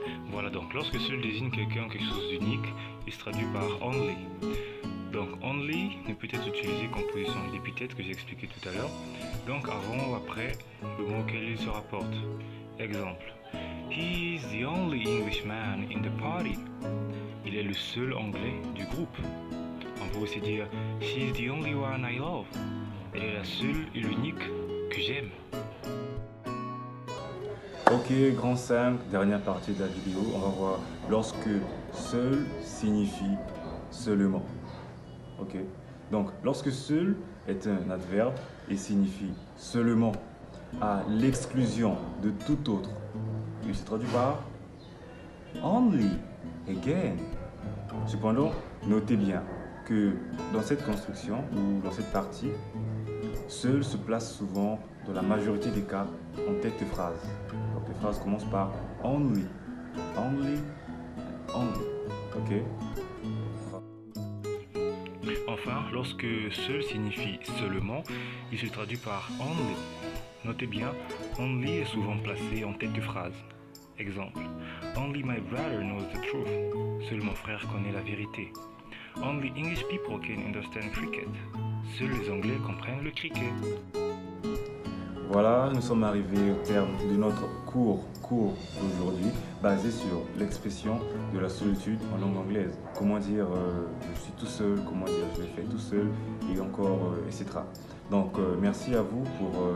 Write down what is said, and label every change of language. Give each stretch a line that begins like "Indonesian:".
French: Voilà, donc lorsque seul désigne quelqu'un ou quelque chose d'unique, il se traduit par only. Donc only ne peut être utilisé qu'en position d'épithète que j'ai expliqué tout à l'heure, donc avant ou après le mot auquel il se rapporte.
English: Exemple, he is the only Englishman in the party.
French: Il est le seul anglais du groupe. On peut aussi dire,
English: she is the only one I love.
French: Elle est la seule et l'unique que j'aime. Ok, grand 5, dernière partie de la vidéo, on va voir lorsque seul signifie seulement. Ok, donc lorsque seul est un adverbe et signifie seulement à l'exclusion de tout autre, il se traduit par only, again. Cependant, notez bien que dans cette construction ou dans cette partie, seul se place souvent dans la majorité des cas en tête de phrase. Donc les phrases commencent par only, only, only. Ok. Enfin, lorsque seul signifie seulement, il se traduit par only. Notez bien, only est souvent placé en tête de phrase.
English: Exemple, only my brother knows the truth.
French: Seul mon frère connaît la vérité.
English: Only English people can understand cricket.
French: Seuls les Anglais comprennent le cricket. Voilà, nous sommes arrivés au terme de notre cours d'aujourd'hui, basé sur l'expression de la solitude en langue anglaise. Comment dire je suis tout seul, comment dire je l'ai fait tout seul, et encore, etc. Donc, merci à vous pour